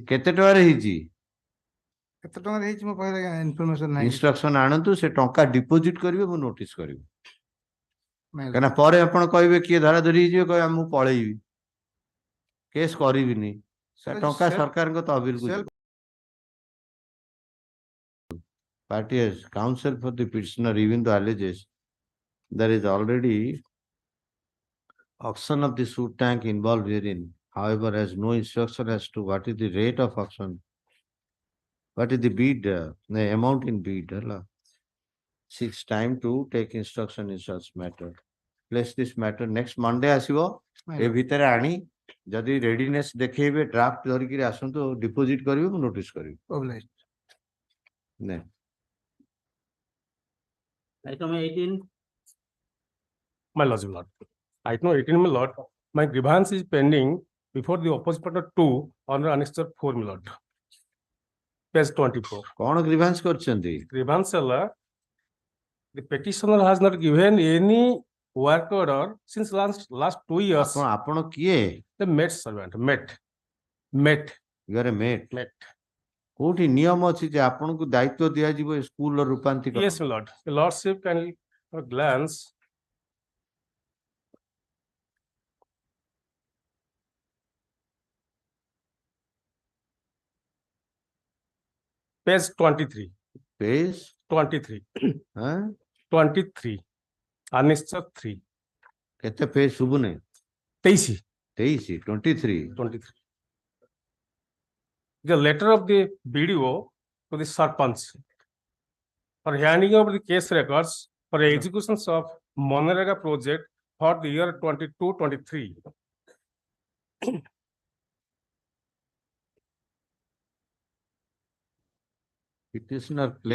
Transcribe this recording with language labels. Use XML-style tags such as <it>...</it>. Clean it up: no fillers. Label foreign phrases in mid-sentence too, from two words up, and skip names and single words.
<or>କେତେ ଟଙ୍କାରେ ହେଇଛି? କେତେ ଟଙ୍କାରେ ହେଇଛି ମୋ ପାଖରେ ଇନଫର୍ମେସନ ନାହିଁ। ଇନଷ୍ଟ୍ରକ୍ସନ ଆଣନ୍ତୁ, ସେ ଟଙ୍କା ଡିପୋଜିଟ କରିବେ, ମୁଁ ନୋଟିସ କରିବି।</or> <en>my lord</en> <or>କାହିଁକିନା ପରେ ଆପଣ କହିବେ କିଏ ଧରାଧରି ହେଇଯିବେ, କହିବେ ମୁଁ ପଳେଇବି, କେସ୍ କରିବିନି, ସେ ଟଙ୍କା ସରକାରଙ୍କ ତହବିଲକୁ ଯିବ।</or> <en>Party has counsel for the petitioner, even though alleges there is already auction of the suit tank involved herein. However, has no instruction as to what is the rate of auction, what is the bid, the amount in bid. Seeks time to take instruction in such matter. Place this matter next Monday ଆସିବ।</en> <or>ଏ ଭିତରେ ଆଣି ଯଦି ରେଡିନେସ୍ ଦେଖେଇବେ, ଡ୍ରାଫ୍ଟ ଧରିକି ଆସନ୍ତୁ, ଡିପୋଜିଟ୍ କରିବେ, ମୁଁ ନୋଟିସ୍ କରିବି। ନାଇଁ</or> <en>Item 18. My lord. Item 18, my lord. My grievance is pending before the opposite party 2 under annexure 4, my lord. Page 24.</en> <or>କଣ ଗ୍ରିଭାନ୍ସ କରିଛନ୍ତି? Grievance ହେଲା,</or> <en>the petitioner has not given any work order since last 2 years.</en> <or>ଆପଣ କିଏ?</or> <en>The Met servant, Met. You are a mate.</en> <or>କୋଉଠି ନିୟମ ଅଛି ଯେ ଆପଣଙ୍କୁ ଦାୟିତ୍ୱ ଦିଆଯିବ ଏ ସ୍କୁଲର ରୂପାନ୍ତରୀକରଣ?</or> <en>Yes, my lord. The lordship can glance. Page 23. Page 23. 23. Annexure 3.</en> <or>କେତେ ପେଜ ଶୁଭୁନି?</or> <en>23. 23. 23. The letter of the BDO to the Sarpanch for handing over the case records for the executions of Monrega project for the year 22-23. Petitioner claims</en>